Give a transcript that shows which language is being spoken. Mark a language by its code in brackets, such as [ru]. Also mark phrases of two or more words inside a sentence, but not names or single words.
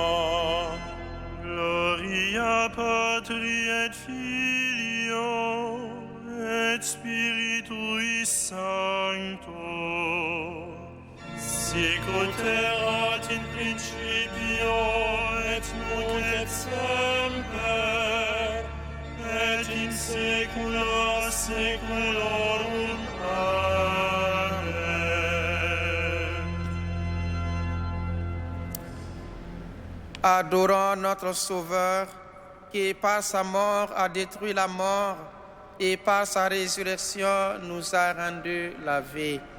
[la] Gloria Patri et Filio et Spiritui Sancto. Sic ut erat in principio et nunc et semper et in saecula saeculorum. Amen. [fr] Adorons notre Sauveur qui par sa mort a détruit la mort et par sa résurrection nous a rendu la vie.